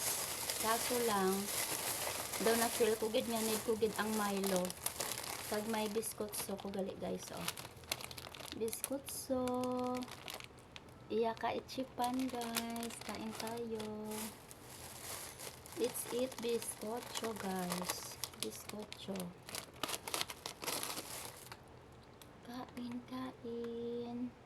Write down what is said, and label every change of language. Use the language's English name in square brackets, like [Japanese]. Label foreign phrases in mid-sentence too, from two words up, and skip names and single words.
[Hiligaynon] Kaso lang daw na feel ko gid nga need ko gid ang Milo. Kag may biskotso ko gali guys oh. Biskotso. Iya ka ichipan guys, [Filipino] kain tayo. [English] Let's eat biskotso guys. [Hiligaynon] Biskotso. Kain.